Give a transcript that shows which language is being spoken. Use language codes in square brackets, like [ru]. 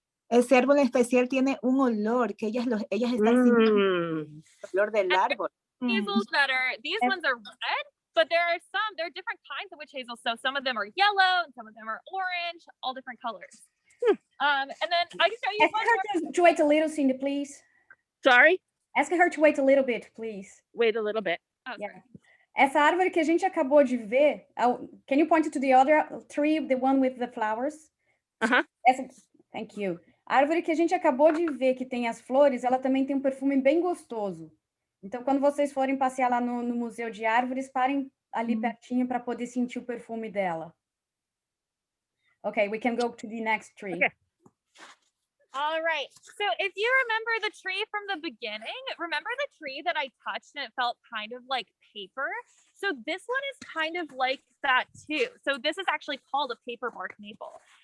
[es] Ese árbol en especial tiene un olor que ellas están sintiendo el olor del árbol. [en] Hazels that are, these ones are red, but there are different kinds of witch hazel. So some of them are yellow and some of them are orange, all different colors. And then I can show you Ask one her to wait a little, Cindy, please. Sorry? Ask her to wait a little bit, please. Wait a little bit. Oh, Yeah. sorry. [pt] Essa árvore que a gente acabou de ver, [en] can you point to the other tree, the one with the flowers? Thank you. [pt] A árvore que a gente acabou de ver, que tem as flores, ela também tem um perfume bem gostoso. Então, quando vocês forem passear lá no Museu de Árvores, parem ali pertinho para poder sentir o perfume dela. [en] Okay, we can go to the next tree. Okay. All right. So if you remember the tree from the beginning, remember the tree that I touched and it felt kind of like paper? So this one is kind of like that too. So this is actually called a paper bark maple.